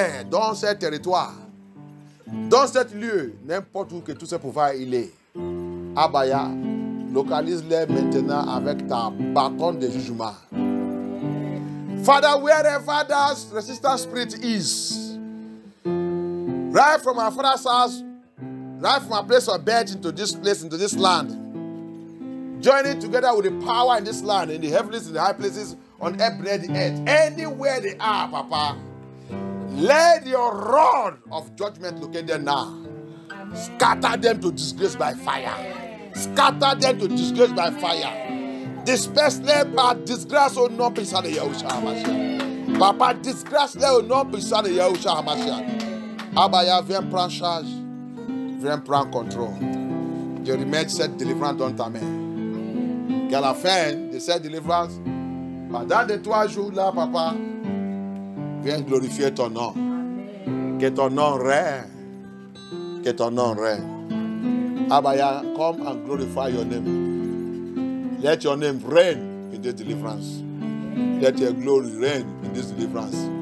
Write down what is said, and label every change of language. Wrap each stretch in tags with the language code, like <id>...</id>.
<fr>dans ce territoire, dans ce lieu, n'importe où que tout ce pouvoir il est, Abaya, localise-les maintenant avec ta bâton de jugement.</fr> <en>Father, wherever that resistant spirit is, right from our father's house, right from our place of birth into this place, into this land, join it together with the power in this land, in the heavens, in the high places, on every the earth, anywhere they are, Papa. Let your rod of judgment locate them now. Scatter them to disgrace by fire. Scatter them to disgrace by fire.</en> <fr>Disperse-les par disgrâce au nom puissant de Yahushua HaMashiach. Papa, disgrâce-les au nom puissant de Yahushua HaMashiach. Abaya, viens prendre charge. Viens prendre contrôle. Je remets cette délivrance dans ta main. Qu'à la fin de cette délivrance, pendant les 3 jours là, Papa, viens glorifier ton nom. Que ton nom règne. Que ton nom règne.</fr> <en>Abaya, come and glorify your name. Let your name reign in this deliverance. Let your glory reign in this deliverance.</en>